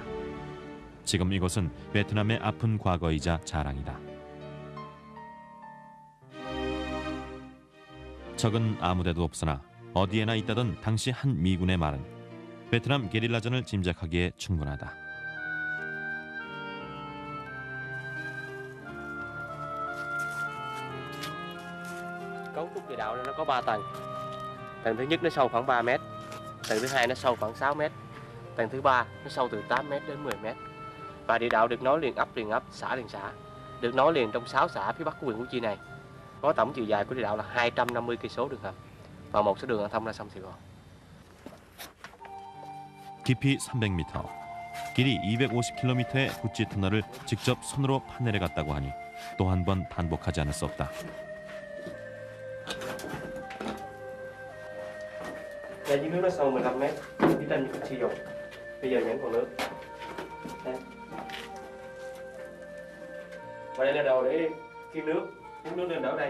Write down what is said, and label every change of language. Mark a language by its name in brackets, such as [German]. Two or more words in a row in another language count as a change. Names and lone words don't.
[Korean] 지금 이곳은 베트남의 아픈 과거이자 자랑이다. 적은 아무데도 없으나 어디에나 있다던 당시 한 미군의 말은 베트남 게릴라전을 짐작하기에 충분하다. [Vietnamese] Cấu trúc địa đạo nó có 3 tầng. Tầng thứ nhất nó sâu khoảng 3 mét, tầng thứ hai nó sâu khoảng 6 mét, tầng thứ ba nó sâu từ 8 mét đến 10 mét. Và địa đạo được nối liền ấp, xã liền xã, được nối liền trong 6 xã phía bắc của huyện Củ Chi này. Có tổng chiều dài của địa đạo là 250 cây số đường hầm và một số đường thông ra sông Sài Gòn. [Korean] 깊이 300m, 길이 250km의 구찌 터널을 직접 손으로 파내려 갔다고 하니 또 한 번 반복하지 않을 수 없다. [Vietnamese] Đây dưới nước nó sâu 15 mét, phía trên như sử dụng. Bây giờ vẫn còn nước. Đây. Và đây là đầu để khiêng nước, hút nước lên đỡ đây.